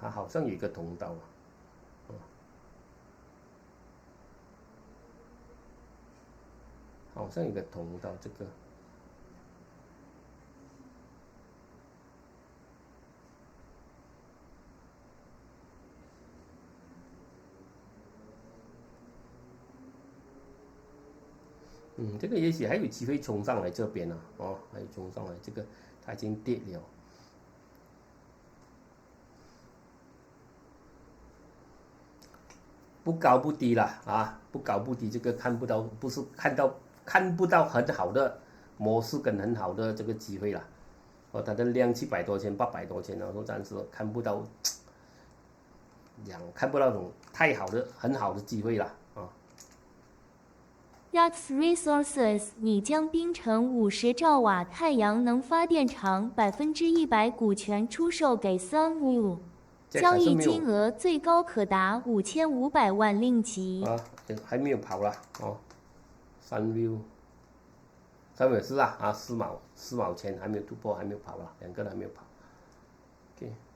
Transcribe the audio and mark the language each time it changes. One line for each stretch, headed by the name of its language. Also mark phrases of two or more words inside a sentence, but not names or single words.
Chinese: 他好像有一個通道啊。好像有個通道，這個，這個也許還有機會衝上來這邊啊，還有衝上來，這個它已經跌了，不高不低啦啊，不高不低，這個看不到，不是看不到很好的模式跟很好的這個機會了，它的量700多千、800多千，然後暫時看不到，看不到那種太好的、很好的機會了啊。 Yachts Resources 擬將檳城50兆瓦太陽能發電廠100%股權出售給 Sunview， 交易金額最高可達5500萬令吉。還沒有跑了哦。Sunview 是啊，4毛錢還沒有突破，還沒有跑了，兩個都還沒有跑。OK。